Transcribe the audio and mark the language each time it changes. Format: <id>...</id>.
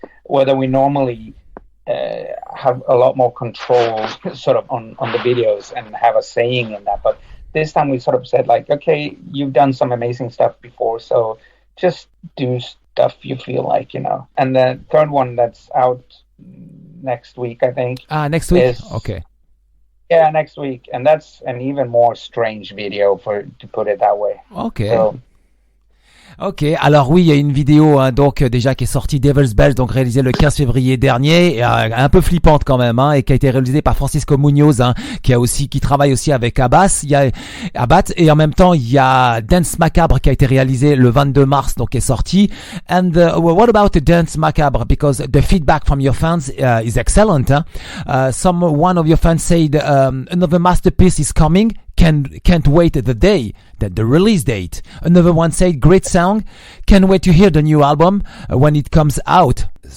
<en>Whether we normally have a lot more control sort of on the videos and have a saying in that, but this time we sort of said like, okay, you've done some amazing stuff before, so just do stuff you feel like, you know. And the third one that's out next week, I think. Next week? Okay. Yeah, next week. And that's an even more strange video, to put it that way. Okay.</en> <fr>Ok, alors oui, il y a une vidéo donc déjà qui est sortie, Devil's Bells, donc réalisée le 15 février dernier, un peu flippante quand même, et qui a été réalisée par Francisco Munoz, qui travaille aussi avec Abbas, et en même temps il y a Danse Macabre qui a été réalisé le 22 mars, donc qui est sorti.</fr> <en>And what about the Danse Macabre? Because the feedback from your fans is excellent. One of your fans said another masterpiece is coming. Can't wait the day, the release date. Another one said, great song, can't wait to hear the new album when it comes out.</en>